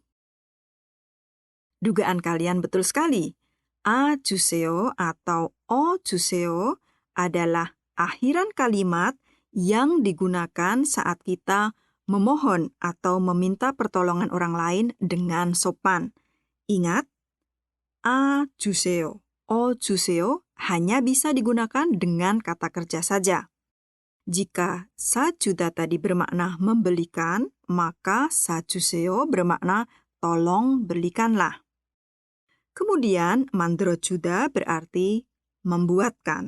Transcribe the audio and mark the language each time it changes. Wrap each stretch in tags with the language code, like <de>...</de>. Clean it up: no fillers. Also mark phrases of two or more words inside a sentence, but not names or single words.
<id>Dugaan kalian betul sekali. A 주세요 atau o 주세요 adalah akhiran kalimat yang digunakan saat kita memohon atau meminta pertolongan orang lain dengan sopan. Ingat, a 주세요, o 주세요 hanya bisa digunakan dengan kata kerja saja. Jika 사주다 tadi bermakna membelikan, maka 사주세요 bermakna tolong belikanlah. Kemudian 만들어주다 berarti membuatkan.</id>